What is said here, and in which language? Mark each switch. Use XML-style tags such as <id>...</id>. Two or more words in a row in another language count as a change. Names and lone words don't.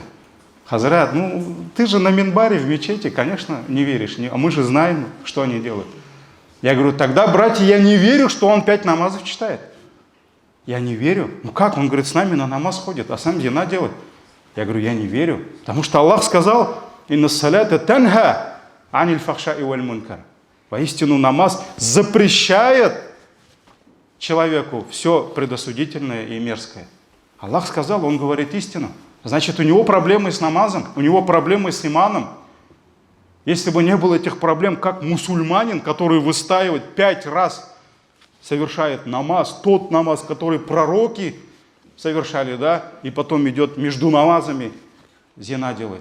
<ru>Хазрат, ты же на минбаре в мечети, конечно, не веришь. А мы же знаем, что они делают. Я говорю, тогда, братья, я не верю, что он 5 намазов читает. Я не верю. Как? Он говорит, с нами на намаз ходит, а сам зина делает. Я говорю, я не верю. Потому что Аллах сказал,</ru> <ar>إن الصلاة تنهى عن الفحشاء والمنكر.</ar> <ru>Воистину намаз запрещает человеку все предосудительное и мерзкое. Аллах сказал, он говорит истину. Значит, у него проблемы с намазом, у него проблемы с иманом. Если бы не было этих проблем, как мусульманин, который выстаивает 5 раз, совершает намаз, тот намаз, который пророки совершали, да, и потом идет между намазами, зина делает.</ru>